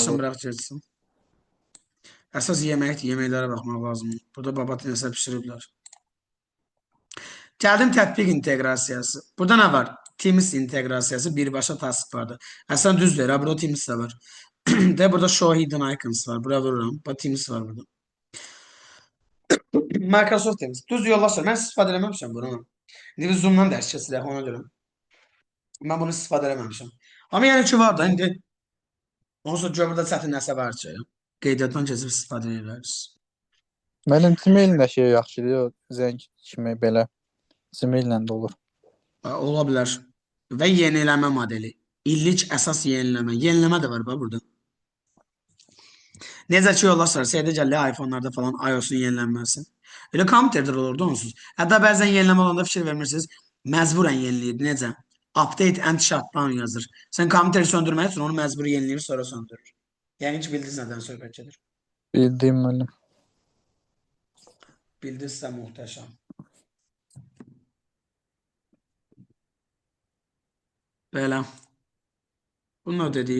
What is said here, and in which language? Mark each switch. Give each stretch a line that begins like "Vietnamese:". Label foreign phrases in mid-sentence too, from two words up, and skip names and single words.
Azerbaijani: başım bırax getsin. Əsas yeməkdir. Yeməklərə baxmaq lazımdır. Burada babatı nəsə pişiriblər. Gəldim tətbiq inteqrasiyası. Burada nə var? Teams inteqrasiyası, birbaşa task vardır. Əslən düzdür, burada Teams də var. De burada
English: show hidden icons
Azerbaijani: var. Buraya vururam. Bax Teams var burada. Microsoft Teams. Düz yoldaşlar. Mən istifadə eləməmişəm bunu. İndi biz Zoom-dan dərs keçirək ona görə. Mən bunu istifadə eləməmişəm. Amma yəni ki var da indi onsuz gör burada çətin nəsə var ki. Qeydiyyatdan keçib istifadə edirsiniz. Mənim Gmail-lə şey yaxşıdır, zəng kimi belə. Gmail-lə də olur. Ola bilər. Və yeniləmə modeli. İllik əsas yeniləmə. Yeniləmə də var bax burada. Necə ki yoldaşlar, şeydə gəldi iPhone-larda falan iOS-un yenilənməsi. Elə kompüterdə olurdu onsuz. Hətta bəzən yeniləmə olanda fikir vermirsiniz, məcburən yeniləyirdi. Necə?
English: Update and shutdown yazır.
Azerbaijani: Sən kompüteri söndürmək üçün onu məcburi yeniləyir, sonra söndürür. Yəni ki, bildiniz nədən söhbət gedir. Bildiyim müəllim. Bildinizsə muhtəşəm. Belə. Bunu dedik.